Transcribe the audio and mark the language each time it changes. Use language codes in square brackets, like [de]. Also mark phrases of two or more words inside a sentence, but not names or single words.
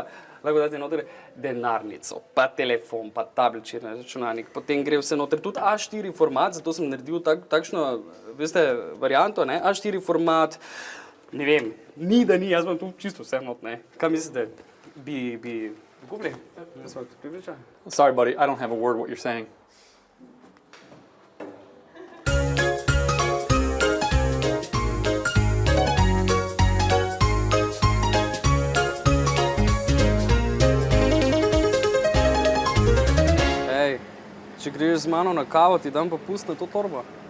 [sl] Lahko date noter denarnico, pa telefon, pa tablični računalnik, potem gre vse noter, tudi A4 format, zato sem naredil takšno, veste, varianto, ne, A4 format, ne vem, ni da ni, jaz imam tu čisto vse not, ne. Kaj mislite, bi kupili? Jaz sem pripričan. [en] Sorry, buddy, I don't have a word what you're saying. [sl] Če greš z mano na kavo, ti dam popust na to torbo.